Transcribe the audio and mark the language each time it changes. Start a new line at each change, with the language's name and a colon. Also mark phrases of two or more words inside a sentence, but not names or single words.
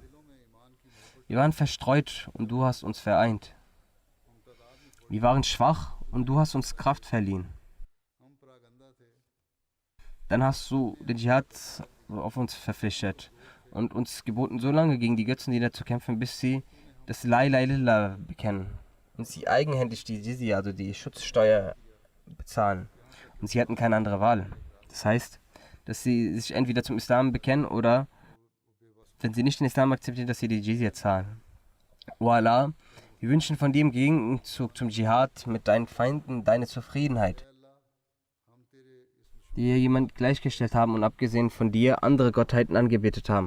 German: Wir waren verstreut und du hast uns vereint. Wir waren schwach und du hast uns Kraft verliehen. Dann hast du den Dschihad auf uns verpflichtet und uns geboten, so lange gegen die Götzendiener zu kämpfen, bis sie das
Arabic: لا إله إلا الله
German: bekennen und sie eigenhändig die Jizya, also die Schutzsteuer, bezahlen. Und sie hatten keine andere Wahl. Das heißt, dass sie sich entweder zum Islam bekennen oder, wenn sie nicht den Islam akzeptieren, dass sie die Jizya zahlen. O Allah, Wir wünschen von dir im Gegenzug zum Dschihad mit deinen Feinden deine Zufriedenheit, die hier jemand gleichgestellt haben und abgesehen von dir andere Gottheiten angebetet haben.